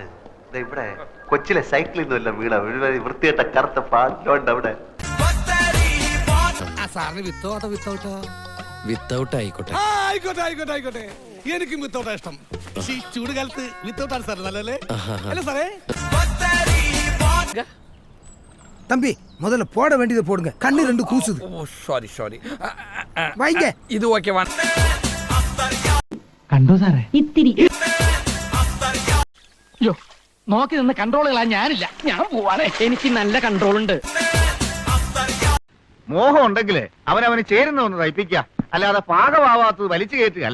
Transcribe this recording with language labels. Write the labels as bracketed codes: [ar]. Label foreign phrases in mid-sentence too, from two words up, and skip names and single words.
[ml] ഇവിടെ കൊച്ചിലെ സൈക്കിളിൽ നിന്നല്ല വീണ വൃത്തിയായിട്ട കറുത്ത പാടിലുണ്ട് അവിടെ. വിത്തൗട്ട് ആയിക്കോട്ടെ. ആയിക്കോട്ടെ എനിക്കും വിത്തൗട്ടാ ഇഷ്ടം. ഈ ചൂട് കാലത്ത് വിത്തൗട്ടാണ് സാർ നല്ലല്ലേ? അല്ല സാറേ [ta] தம்பி முதல்ல போட வேண்டியதை போடுங்க, கண்ணு ரெண்டு கூசுது. [ml] സോറി [ta] வைங்க. [ml] ഇത് ഓക്കെ. കണ്ടോ സാറേ? ഇത്തിരി അയ്യോ, നോക്കി നിന്ന് കൺട്രോളുകളാ ഞാനില്ല. ഞാൻ പോവാണേ, എനിക്ക് നല്ല കൺട്രോൾ ഉണ്ട്. മോഹം ഉണ്ടെങ്കിലേ അവനവന് ചേരുന്ന ഒന്ന് തയ്പ്പിക്കുക, അല്ലാതെ പാകമാവാത്തത് വലിച്ചു കയറ്റുകയല്ല.